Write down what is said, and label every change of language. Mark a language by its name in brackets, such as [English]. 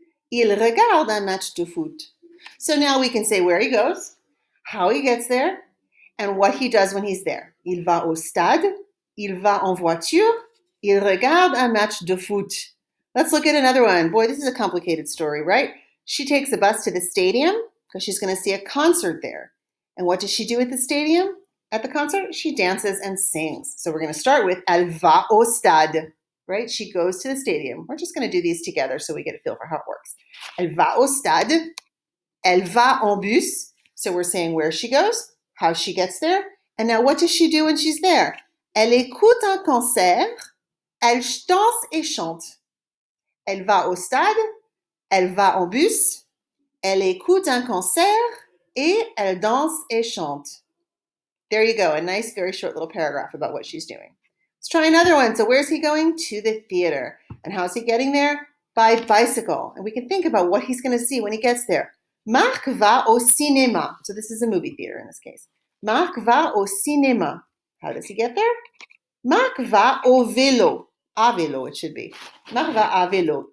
[French] Il regarde un match de foot. [English] So now we can say where he goes, how he gets there, and what he does when he's there. [French] Il va au stade. Il va en voiture. Il regarde un match de foot. [English] Let's look at another one. Boy, this is a complicated story, right? She takes a bus to the stadium because she's going to see a concert there. And what does she do at the stadium? At the concert, she dances and sings. So we're going to start with [French] Elle va au stade, [English] right? She goes to the stadium. We're just going to do these together so we get a feel for how it works. [French] Elle va au stade. Elle va en bus. [English] So we're saying where she goes, how she gets there. And now what does she do when she's there? [French] Elle écoute un concert. Elle danse et chante. Elle va au stade, elle va en bus, elle écoute un concert, et elle danse et chante. [English] There you go, a nice, very short little paragraph about what she's doing. Let's try another one. So where's he going? To the theater. And how's he getting there? By bicycle. And we can think about what he's going to see when he gets there. [French] Marc va au cinéma. [English] So this is a movie theater in this case. [French] Marc va au cinéma. [English] How does he get there? [French] Marc va au vélo. À vélo, [English] it should be. [French] Marc va à vélo.